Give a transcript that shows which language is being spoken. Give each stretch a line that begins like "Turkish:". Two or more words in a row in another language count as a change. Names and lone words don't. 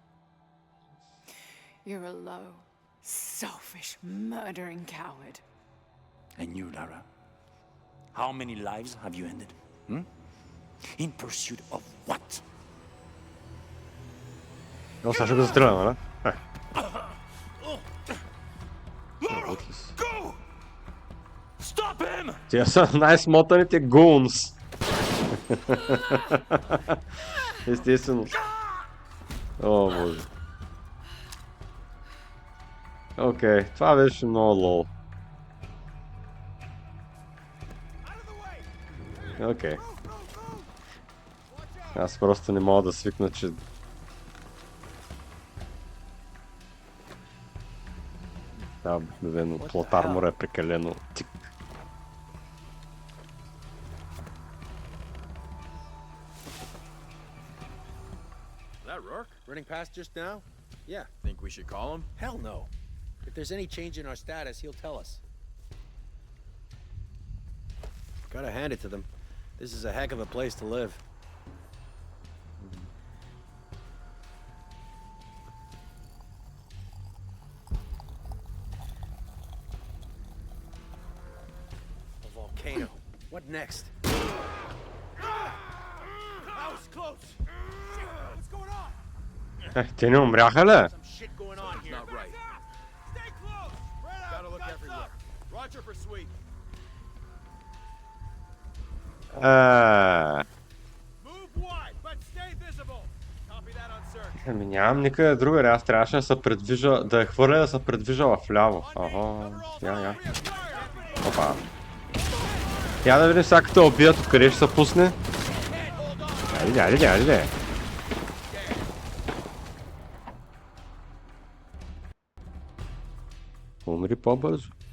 English: You're a low, selfish, murdering coward. And you, Lara? How many lives have you ended? In pursuit of what? No,
Bulgarian: сега ще го застреляме, да?
English: Lara, go! Stop him!
Bulgarian: Тия са най-смотаните гунс. Естествено. О, боже. Окей, това беше много лол. Окей. Аз просто не мога да свикна, че... Да, обикновено
English: plot armor
Bulgarian: е прекалено тик.
English: That Rourke running past just now? Yeah. Think we should call him? Hell no. If there's any change in our status, he'll tell us. Gotta hand it to them. This is a heck of a place to live. A volcano. What next? That was close. Shit, what's going on?
Bulgarian: Те не умряха ли?
English: Some shit going on here. Not right. Stay close. Gotta look everywhere. Roger for sweep. Move wide, but stay visible. Copy that on search.
Bulgarian: Ами нямам никъде другаде, аз трябваше да се предвижа, да я хвърля да се предвижа вляво. Я. Опа. Я да видим сега като убият, откъде ще се пусне. Айде. Умри по-бързо.